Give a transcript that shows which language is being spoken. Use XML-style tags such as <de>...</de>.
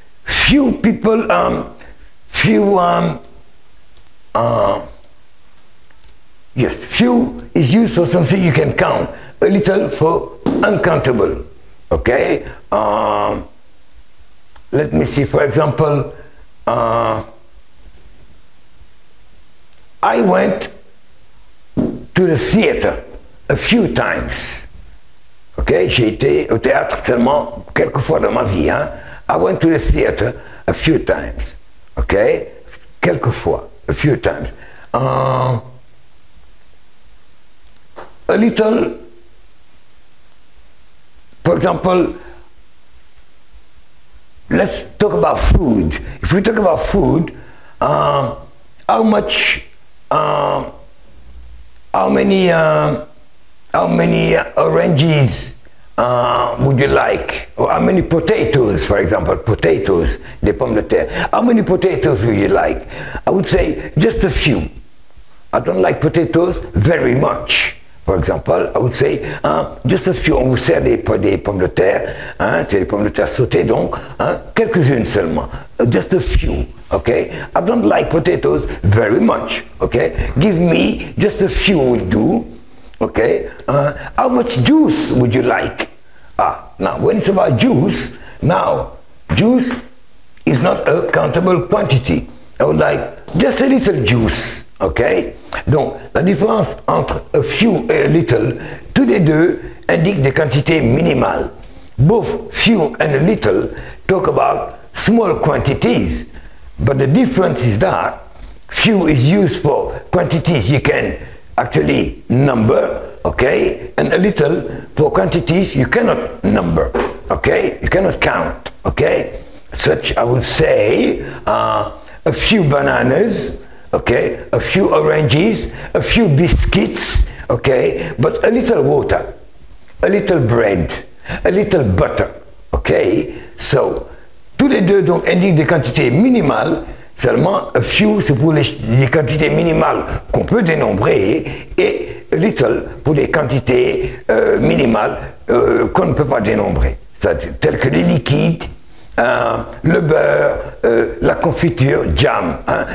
<en>Few people, yes, few is used for something you can count, a little for uncountable, okay? Let me see, for example, I went to the theater a few times.</en> <fr>Okay, j'ai été au théâtre seulement quelques fois dans ma vie. Hein?</fr> <en>I went to the theater a few times. Okay,</en> <fr>quelques fois,</fr> <en>a few times. A little, for example, let's talk about food. If we talk about food, how much, how many oranges would you like? Or how many potatoes, for example, potatoes,</en> <fr>des pommes de terre.</fr> <en>How many potatoes would you like? I would say just a few. I don't like potatoes very much. For example, I would say just a few.</en> <fr>On vous sert des pommes de terre, hein, c'est des pommes de terre sautées donc, hein, quelques-unes seulement.</fr> <en>Just a few, okay? I don't like potatoes very much, okay? Give me just a few would do, okay? How much juice would you like? Now when it's about juice, now juice is not a countable quantity. I would like just a little juice, okay?</en> <fr>Donc la différence entre a few et a little, tous les deux indiquent des quantités minimales.</fr> <en>Both few and a little talk about small quantities, but the difference is that few is used for quantities you can actually number, okay, and a little for quantities you cannot number, okay, you cannot count, okay. Such, I would say, a few bananas, okay, a few oranges, a few biscuits, okay, but a little water, a little bread, a little butter, okay.</en> <fr>So tous les deux donc indiquent des quantités minimales, seulement a few c'est pour les quantités minimales qu'on peut dénombrer et a little pour les quantités minimales qu'on ne peut pas dénombrer, telles que les liquides, le beurre, la confiture, jam, hein?</fr>